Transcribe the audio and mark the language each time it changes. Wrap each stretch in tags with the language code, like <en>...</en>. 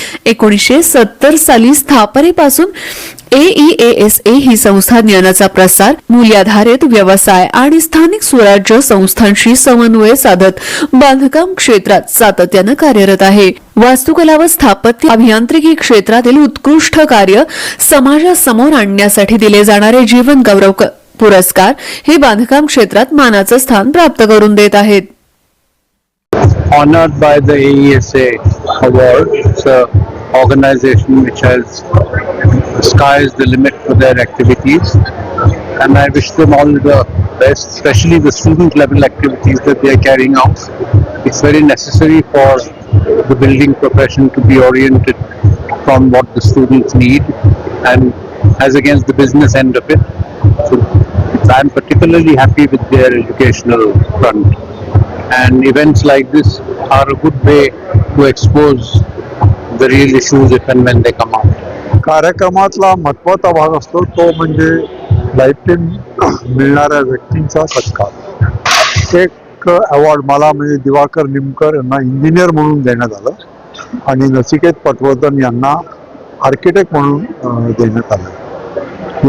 <mr>1970 साली स्थापनेपासून AEASA ही संस्था ज्ञानाचा प्रसार, मूल्याधारित व्यवसाय आणि स्थानिक स्वराज्य संस्थांशी समन्वय साधत बांधकाम क्षेत्रात सातत्यानं कार्यरत आहे. वास्तुकला व स्थापत्य अभियांत्रिकी क्षेत्रातील उत्कृष्ट कार्य समाजासमोर आणण्यासाठी दिले जाणारे जीवन गौरव पुरस्कार हे बांधकाम क्षेत्रात मानाचं स्थान प्राप्त करून देत आहेत.</mr> <en>Honored by the AESA award. It's an organization which has sky is the limit for their activities, and I wish them all the best, especially the student level activities that they are carrying out. It's very necessary for the building profession to be oriented from what the students need and as against the business end of it. So I'm particularly happy with their educational front, and events like this are a good way to expose the real issues if and when they come out.</en> <mr>कार्यक्रमातला महत्त्वाचा भाग असतो तो म्हणजे lifetime मिळणाऱ्या व्यक्तींचा सत्कार. एक award मला म्हणजे दिवाकर निमकर यांना इंजिनियर म्हणून देण्यात आलं आणि नचिकेत पटवर्धन यांना आर्किटेक्ट म्हणून देण्यात आलं.</mr>